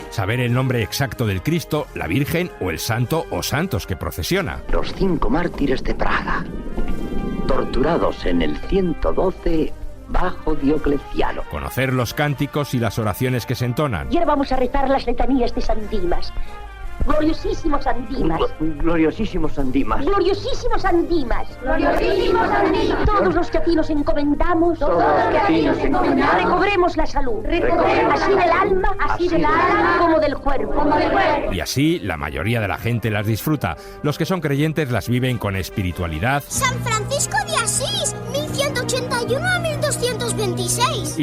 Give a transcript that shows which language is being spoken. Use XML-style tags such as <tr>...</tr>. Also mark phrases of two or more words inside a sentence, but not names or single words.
<es>Saber el nombre exacto del Cristo, la Virgen o el santo o santos que procesiona. Los 5 mártires de Praga, torturados en el 112 bajo Diocleciano. Conocer los cánticos y las oraciones que se entonan. Y ahora vamos a rezar las letanías de San Dimas. Gloriosísimos Andimas. Gloriosísimos Andimas. Gloriosísimos Andimas. Gloriosísimos Andimas. Todos los que a ti nos encomendamos. Todos los que a ti nos encomendamos. Recobremos la salud. Así del alma, como del cuerpo. Y así la mayoría de la gente las disfruta. Los que son creyentes las viven con espiritualidad. San Francisco de Asís, 1181 a 1226.</es>